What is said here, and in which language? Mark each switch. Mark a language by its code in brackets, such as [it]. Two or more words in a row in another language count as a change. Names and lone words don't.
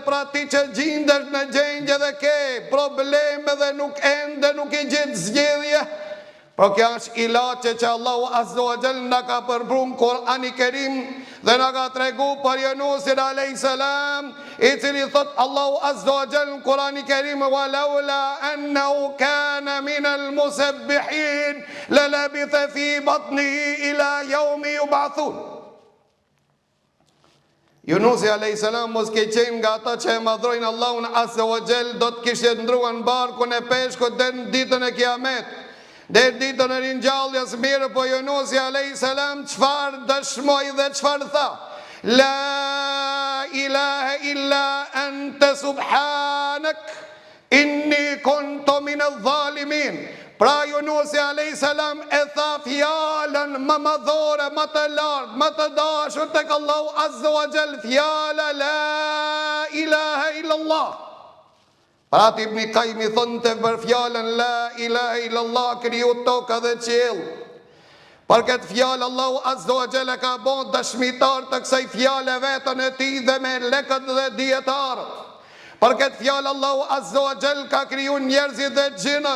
[sq] Pra ti që gjindesh në gjendje dhe ke probleme dhe nuk i gjithë zgjedhje, por kjo është ilaçe që Allahu [ar] عز وجل [sq] na ka përbrun Kur'ani Kerim dhe na ka tregu për Yunusin [ar] عليه السلام, [sq] i cili thot Allahu [ar] عز وجل [sq] në Kur'ani Kerim [ar] ولولا أنه كان من المسبحين للبث في بطنه إلى يوم يبعثون. [sq] Yunusi [ar] عليه السلام [sq] mos ke qenë nga ata që e madhrojnë Allahun [ar] عز وجل, [sq] do të kishte ndruar në barkun e peshkut deri në ditën e Kiamet. Dhe ditën e ringjalljes mirë po Yunusi [ar] عليه السلام [sq] çfarë dëshmoi dhe çfarë tha? [ar] لا إله إلا أنت سبحانك إني كنت من الظالمين. [sq] Pra Yunusi [ar] عليه السلام [sq] e tha fjalën më madhore, më të lartë, më të dashur tek Allahu [ar] عز وجل, [sq] fjala [ar] لا إله إلا الله. [sq] Pra Ibn Qayyim thonte për fjalën [ar] لا إله إلا الله [sq] kriju tokë dhe qiell. Për këtë fjalë Allahu [ar] عز وجل [sq] ka bën dëshmitar të kësaj fjale veten e tij dhe me lekët dhe dietarët. Për këtë fjalë Allahu [ar] عز وجل [sq] ka kriju njerëzit dhe xhinat.